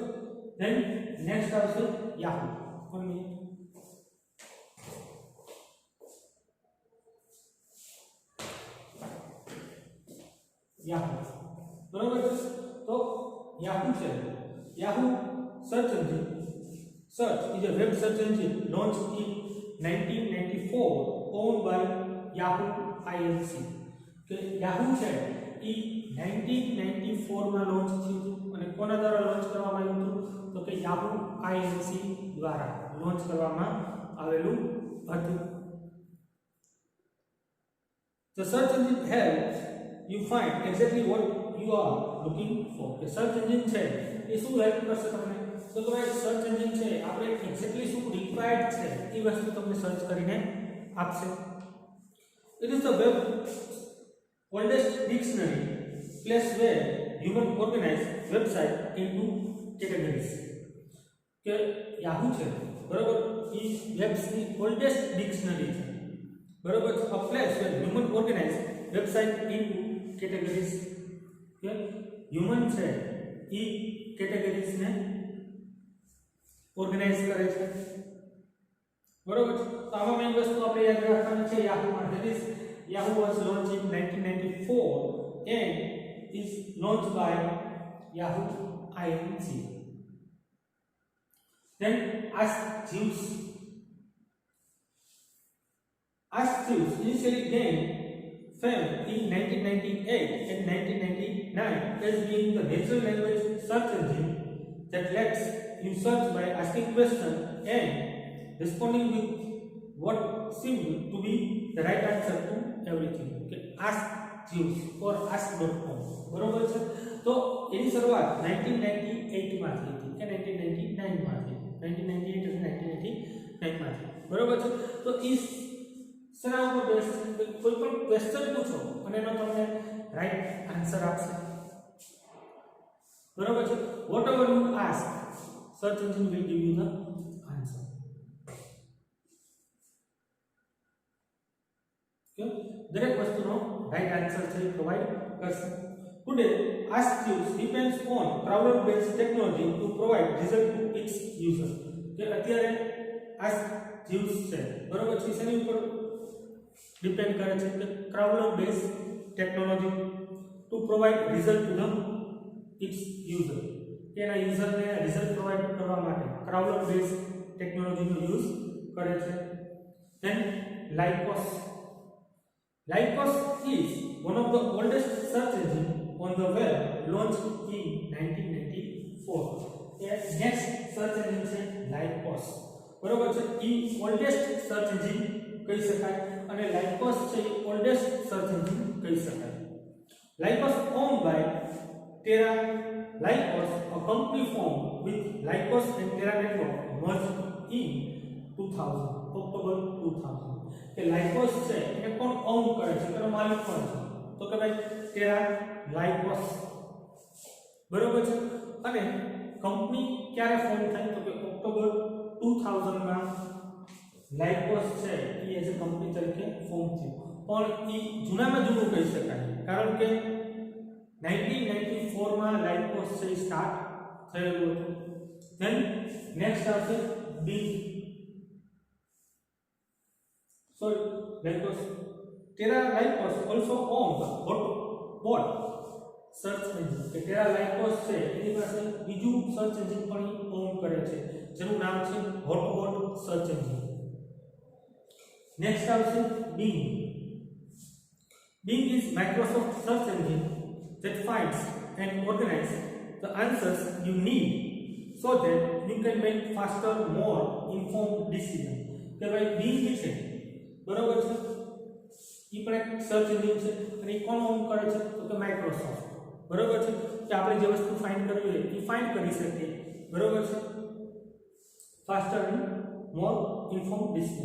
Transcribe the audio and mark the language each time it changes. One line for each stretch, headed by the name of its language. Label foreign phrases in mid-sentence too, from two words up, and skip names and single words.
English: then next
Gujarati: આવશે યાહૂ. 1 મિનિટ. યાહૂ, બરોબર છે. તો યાહૂ છે, યાહૂ
English: search engine. Search is a web search engine launched in 1994, owned by Yahoo Inc.
Gujarati: કે Yahoo છે એ 1994 માં લોન્ચ થયું હતું અને કોના દ્વારા લોન્ચ કરવામાં આવ્યું હતું તો કે Yahoo Inc. દ્વારા લોન્ચ કરવામાં આવેલું હતું.
English: The search engine helps you find exactly what you are looking for.
Gujarati: કે
English: search engine
Gujarati: છે એ શું હેલ્પ કરશે તમને તો કે ભાઈ
English: search engine
Gujarati: છે આપણે એક્ઝેક્ટલી શું રિક્વાયર્ડ છે એ વસ્તુ તમને સર્ચ કરીને આપશે.
English: It is the web oldest dictionary place where human organize website into categories.
Gujarati: કે Yahoo છે, બરોબર, એ વેબ્સની
English: oldest dictionary
Gujarati: છે, બરોબર.
English: a place where human organize website into categories.
Gujarati: કે હ્યુમન છે એ કેટેગરીઝ ને ઓર્ગેનાઇઝ કરે છે, બરોબર. તો આમાં મેઈન વસ્તુ આપણે યાદ રાખવાની છે Yahoo માં.
English: That is Yahoo was launched in 1994 and is launched by Yahoo Inc. Then Ask Jeeves. Ask Jeeves initially gained fame in 1998 and 1999 as being the natural language search engine that lets you search by asking questions and responding with what seemed to be the right answer to everything. Okay, Ask Jeeves or ask.com,
Gujarati: બરોબર છે. તો એની શરૂઆત 1998 માં થઈ હતી કે 1999 માં થઈ, 1998 અને 1999 માં થઈ, બરોબર છે. તો ઈ શેના ઉપર બેઝ છે કોઈ પણ ક્વેશ્ચન પૂછો અને એનો તમને
English: right answer
Gujarati: આપશે, બરોબર છે.
English: what ever you ask search engine will give you the answer.
Gujarati: વસ્તુનો
English: right answer
Gujarati: છે પ્રોવાઈડ કરશે.
English: ટુડે Ask Jeeves depends on crowd based technology to provide result to its user.
Gujarati: કે અત્યારે Ask Jeeves છે બરોબર છે શેની ઉપર ડિપેન્ડ કરે છે કે
English: crowd base technology to provide result to the its user
Gujarati: કે એના યુઝરને
English: result provide
Gujarati: કરવા માટે
English: crowd base
Gujarati: ટેકનોલોજીનો યુઝ કરે છે.
English: ધેન Lycos is one of the oldest search engine on the web, launched in 1994. Next search engine
Gujarati: છે Lycos બરોબર છે. ઈ
English: oldest search engine
Gujarati: કહી શકાય અને Lycos છે ઈ
English: oldest search engine
Gujarati: કહી શકાય.
English: Lycos owned by Terra Lycos, a company formed with Lycos and Terra Network merged in 2000, October 2000.
Gujarati: કે Lycos છે એને કોણ ઓન કરે છે તેનો માલિક કોણ છે તો કે ભાઈ Terra Lycos બરોબર છે. અને કંપની ક્યારે ફોર્મ થાય તો કે ઓક્ટોબર 2000 માં Lycos છે એ
English: as a company
Gujarati: તરીકે ફોર્મ થયું પણ એ જૂનામાં જૂનું કહી શકાય કારણ કે 1994 માં Lycos છે સ્ટાર્ટ થયેલું હતું.
English: then next
Gujarati: આવશે Bing. Lycos.
English: Terra Lycos also owns Hotbot search engine.
Gujarati: કે Terra Lycos છે એની પાસે બીજું
English: search engine
Gujarati: પણ ઓન કરે છે જેનું નામ છે Hotbot
English: search engine.
Gujarati: નેક્સ્ટ આવશે Bing.
English: Bing is Microsoft search engine that finds and organizes the answers you need so that you can make faster, more informed decisions.
Gujarati: કે ભાઈ Bing છે બરોબર છે ઈ પણ એક
English: search engine
Gujarati: છે અને ઈ કોણ ઓન કરે છે તો કે માઇક્રોસોફ્ટ બરોબર છે કે આપણે જે વસ્તુ ફાઇન્ડ કરવી હોય એ ફાઇન્ડ કરી શકીએ બરોબર છે
English: faster and more inform decision.